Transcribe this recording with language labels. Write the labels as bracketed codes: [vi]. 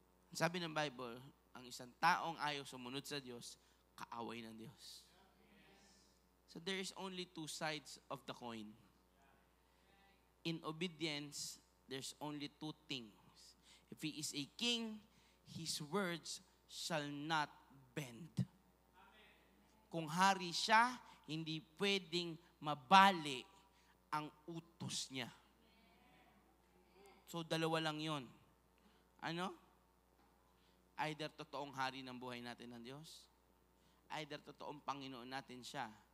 [tl] Sabi ng Bible, ang isang taong ayaw sumunod sa Diyos, kaaway ng Diyos. [en] So there is only two sides of the coin. In obedience, there's only two things. If he is a king, his words shall not bend. [tl] Kung hari siya, hindi pwedeng mabali ang utos niya. So dalawa lang yon. Ano? Either totoong hari ng buhay natin ng Diyos, either totoong Panginoon natin siya.